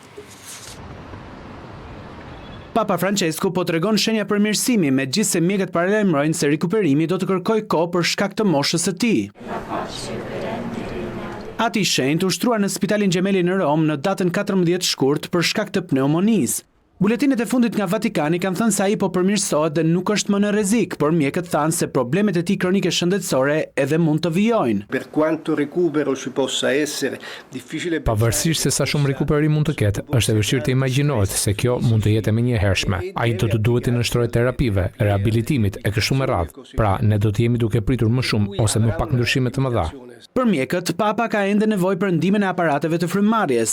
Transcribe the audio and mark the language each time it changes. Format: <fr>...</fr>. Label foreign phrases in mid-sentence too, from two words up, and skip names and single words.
<sq>Papa Francesku po tregon shenja përmirësimi, megjithse mjekët paralajmërojnë se rikuperimi do të kërkojë kohë për shkak të moshës së tij. Ati i shenjtë u shtruar në Spitalin Gjemeli në Rom në datën 14 shkurt për shkak të pneumonisë. Buletinet e fundit nga Vatikani kanë thënë se ai po përmirësohet dhe nuk është më në rrezik, por mjekët thanë se problemet e tij kronike shëndetësore edhe mund të vijojnë.</sq> <it>Per quanto recupero ci possa essere, difficile.</it> <sq>Pavarësisht se sa shumë rikuperim mund të ketë, është e vështirë të imagjinohet se kjo mund të jetë e menjëhershme. Ai do të duhet të nënshtrohet terapive, rehabilitimit e kështu me radhë. Pra, ne do të jemi duke pritur më shumë ose më pak ndryshime të mëdha. Për mjekët, Papa ka ende nevojë për ndihmën e aparateve të frymëmarrjes.</sq>